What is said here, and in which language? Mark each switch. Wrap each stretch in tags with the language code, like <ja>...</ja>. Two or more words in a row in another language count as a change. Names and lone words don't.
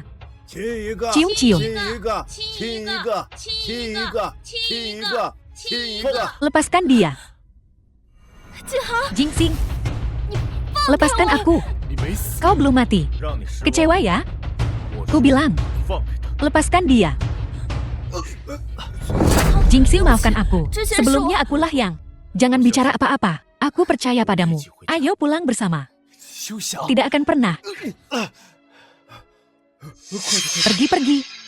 <id>Cium-cium. Lepaskan dia. Jingsing, lepaskan aku.</id> <zh>你没死，</zh> <id>Kau belum mati.</id> <zh>让你失望。</zh> <id>Kecewa ya?</id> <zh>我</zh> <id>Ku bilang,</id> <zh>放开他。</zh> <id>lepaskan dia. Jingsing, maafkan aku. Sebelumnya akulah yang... Jangan bicara apa-apa. Aku percaya padamu. Ayo pulang bersama.</id> <zh>休想！</zh> <id>Tidak akan pernah. Pergi-pergi.</id>